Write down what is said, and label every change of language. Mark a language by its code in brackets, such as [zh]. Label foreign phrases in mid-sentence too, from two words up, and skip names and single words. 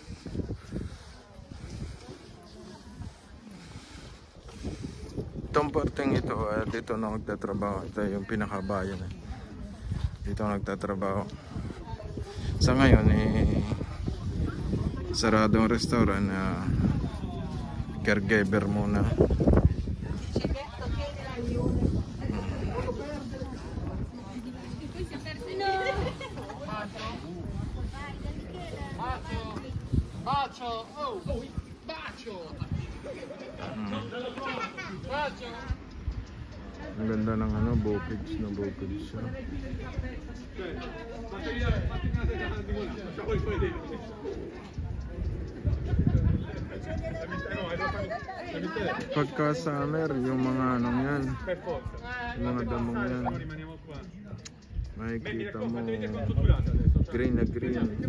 [tl] Itong parteng ito, dito na nagtatrabaho. Ito yung pinakabayan. Dito nagtatrabaho. Sa ngayon, saradong restaurant na caregiver muna. [it] Bacio! Oh! Bacio! Bacio! [tl] Ang ganda ng bukid na bukid siya. Pagka summer, yung mga yan, yung mga damong yan, makikita mo green na green.